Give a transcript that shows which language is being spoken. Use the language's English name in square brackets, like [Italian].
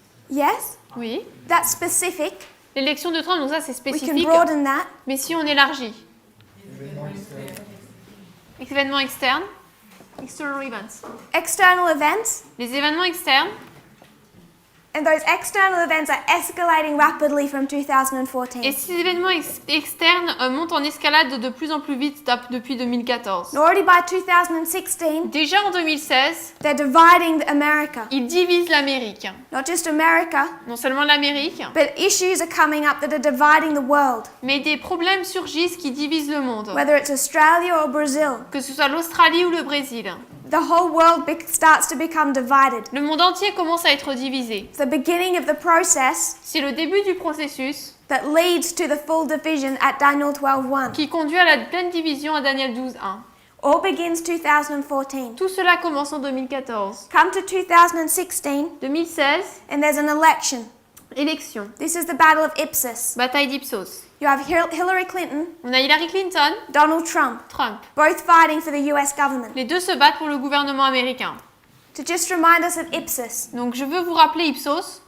[English] Yes, [French] Oui. [English] that's specific. [French] L'élection de Trump, donc ça c'est [English] We can [French] spécifique. [English] broaden that. [French] Mais si on élargit? Événements externes? [English] External events. External events, [French] Les événements externes, [English] and those external events are escalating rapidly from [French] et [English] 2014. [French] ces événements externes montent en escalade de plus en plus vite depuis 2014. [English] And already by 2016, [French] Déjà en 2016, [English] they're dividing America. [French] ils divisent l'Amérique. [English] Not just America, [French] Non seulement l'Amérique, [English] but issues are coming up that are dividing the world, [French] mais des problèmes surgissent qui divisent le monde. [English] whether it's Australia or Brazil. [French] Que ce soit l'Australie ou le Brésil. [English] The whole world starts to become divided. [French] Le monde entier commence à être divisé. [English] It's the beginning of the process [French] C'est le début du processus [English] that leads to the full division at Daniel 12:1. [French] qui conduit à la pleine division à Daniel 12:1. [English] All begins 2014. [French] Tout cela commence en 2014. [English] Come to 2016, [French] 2016, [English] and there's an election. [French] élection. [English] This is the Battle of Ipsos. [French] Bataille d'Ipsos. [English] You have Hillary Clinton, [French] On a Hillary Clinton, [English] Donald Trump, [French] Trump. [English] both fighting for the US government. [French] Les deux se battent pour le gouvernement américain. [English] To just remind us of Ipsos, [French] Donc je veux vous rappeler Ipsos.